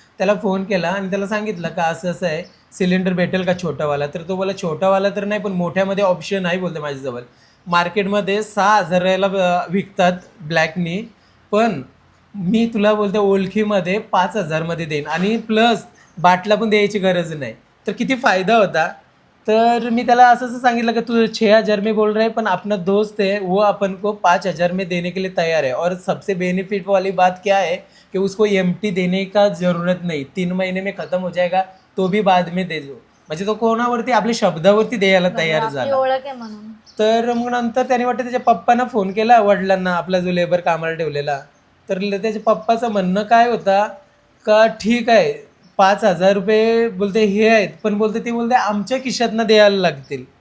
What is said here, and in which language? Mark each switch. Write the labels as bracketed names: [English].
[Marathi] त्याला फोन केला आणि त्याला सांगितलं का असं आहे, सिलेंडर भेटेल का छोटावाला. तर तो बोला छोटावाला तर नाही, पण मोठ्यामध्ये ऑप्शन आहे बोलते माझ्याजवळ. मार्केटमध्ये 6,000ला विकतात ब्लॅकनी, पण मी तुला बोलते ओळखीमध्ये 5,000 मध्ये देईन, आणि प्लस बाटला पण द्यायची गरज नाही. तर किती फायदा होता. तर मी त्याला असं सांगितलं कि [Hindi] तू 6,000 में बोल रहा है, पण अपना दोस्त है वो अपन को 5,000 में देने के लिए तैयार है. और सबसे बेनिफिट वाली बात क्या है कि उसको एम्प्टी देने का ज़रूरत नहीं, 3 महीने में ख़त्म हो जाएगा, तो भी बाद में दे दो. [Marathi] म्हणजे तो कोणावरती आपल्या शब्दावरती द्यायला तयार झाला. ओळख आहे म्हणून. तर मग नंतर त्याने वाटतं त्याच्या पप्पांना फोन केला, वडिलांना, आपला जो लेबर कामाला ठेवलेला. तर त्याच्या पप्पाचं म्हणणं काय होता का ठीक आहे 5,000 रुपये बोलते हे आहेत, पण बोलते ते बोलते आमच्या खिशातनं द्यायला लागतील,